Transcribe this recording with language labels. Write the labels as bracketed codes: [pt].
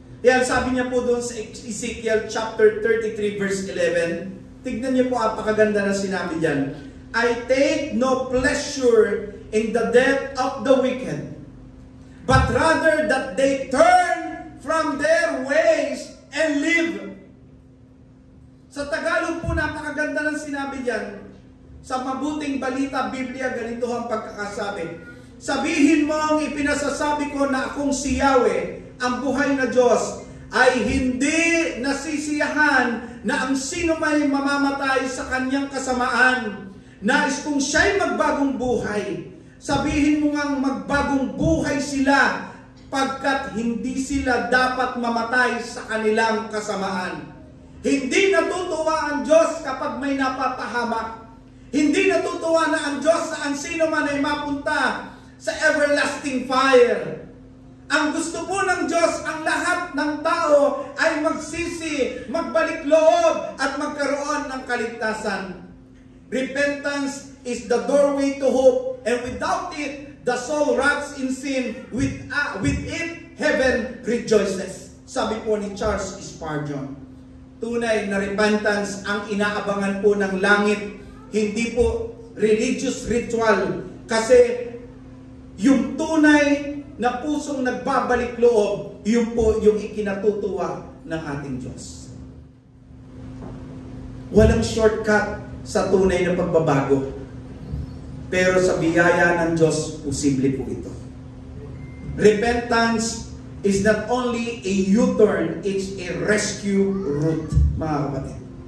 [tl] Yan, sabi niya po doon sa Ezekiel chapter 33 verse 11, tignan niyo po, apakaganda na sinabi diyan. [en] I take no pleasure in the death of the wicked, but rather that they turn from their ways and live. [tl] Sa Tagalog po, napakaganda ng sinabi diyan. Sa Mabuting Balita Biblia, ganito ang pagkakasabi. Sabihin mo ang ipinasasabi ko na akong si Yahweh, ang buhay na Diyos, ay hindi nasisiyahan na ang sino may mamamatay sa kanyang kasamaan. Nais kung siya'y magbagong buhay. Sabihin mo ngang magbagong buhay sila pagkat hindi sila dapat mamatay sa kanilang kasamaan. Hindi natutuwa ang Diyos kapag may napapahamak. Hindi natutuwa na ang Diyos na ang sino man ay mapunta sa everlasting fire. Ang gusto po ng Diyos, ang lahat ng tao ay magsisi, magbalik loob at magkaroon ng kaligtasan. [en] Repentance is the doorway to hope, and without it, the soul rots in sin. With it, heaven rejoices. [tl] Sabi po ni Charles Spurgeon, tunay na repentance ang inaabangan po ng langit, hindi po religious ritual. Kasi yung tunay na pusong nagbabalik loob, yun po yung ikinatutuwa ng ating Diyos. Walang shortcut sa tunay na pagbabago. Pero sa biyaya ng Diyos, posible po ito. [en] Repentance is not only a U-turn, it's a rescue route, [tl] mga kapatid.